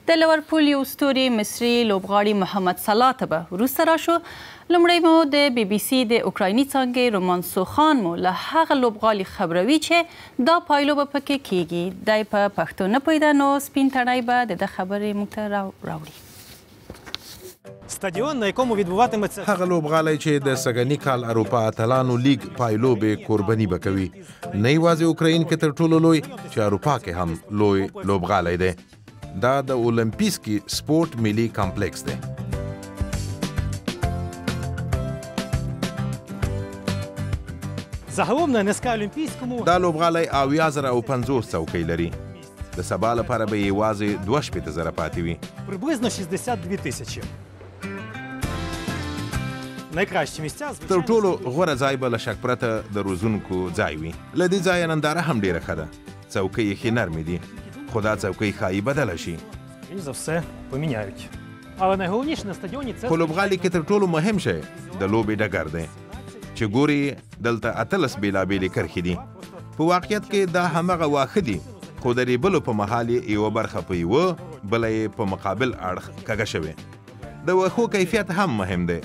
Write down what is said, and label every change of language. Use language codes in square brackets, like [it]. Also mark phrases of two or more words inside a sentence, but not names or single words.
[ps] د لیورپول یو ستوري مصري لوبغاړي محمد صلاح ته به وروسته راشو. لومړی مو د بي بي سي د اوکرایني څانګې رومانسو خان مو له هغه لوبغاړي خبروي چې دا پایلوبه پکې کیږي. دی په پښتو نه پوهېده نو سپین تڼی به د ده خبرې موږ ته راوړي. [uk] стадіон, на якому відбуватиметься [ps] هغه لوبغالی چې د سږني کال اروپا اتلانو لیګ پایلوبې قرباني به کوي. نه یوازې اوکراین کې تر ټولو لوی چې اروپا کې هم لوی لوبغالی دی. دا د اولمپیسکي سپورت ملي کمپلیکس دی. [uk] загалом на НСК Олімпійському [ps] دا لوبغالی 7050 څوکۍ لري. د سبا لپاره به یوازې 2,000 پاتې وي. [uk] приблизно 62 тисячі. найкращі місця [ps] تر ټولو غوره ځای به له شک پرته د روزونکو ځای وي. له دې ځایه ننداره هم ډیره ښه ده. څوکۍ یې ښې نرمې دي، خو دا څوکۍ ښایي بدله شي. [uk] скоріш за все поміняють. але найголовніше на стадіоні це [ps] خو لوبغالي کې تر ټولو مهم شی د لوبې ډګر دی چې ګوري دلته 18 بېلابېلې کرښې دي. په واقعیت کې دا همغه واښه دي، خو د ریبلو په مهال یې یوه برخه په یوه بله یې په مقابل اړخ کږه شوې. د واښو کیفیت هم مهم دی.